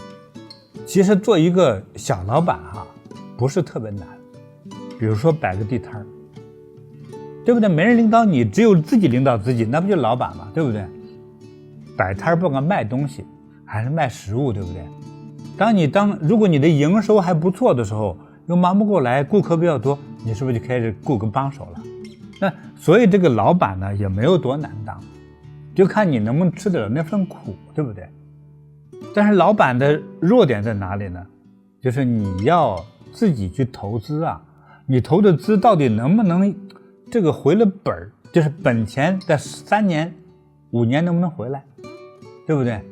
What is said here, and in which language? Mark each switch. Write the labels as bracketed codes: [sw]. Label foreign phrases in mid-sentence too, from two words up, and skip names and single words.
[zh] 其實做一個小老闆不是特別難，比如說擺個地攤兒，對不對？沒人領導你，只有自己領導自己，那不就老闆嗎？對不對？擺攤兒不管賣東西還是賣食物，對不對？如果你的營收還不錯的時候， 又忙不過來，顧客比較多，你是不是就開始雇个帮手了？那所以这个老板呢也没有多难当，就看你能不能吃得了那份苦，对不对？但是老板的弱点在哪里呢？就是你要自己去投资啊，你投的资到底能不能这个回了本儿，就是本钱在3年5年能不能回来，对不对？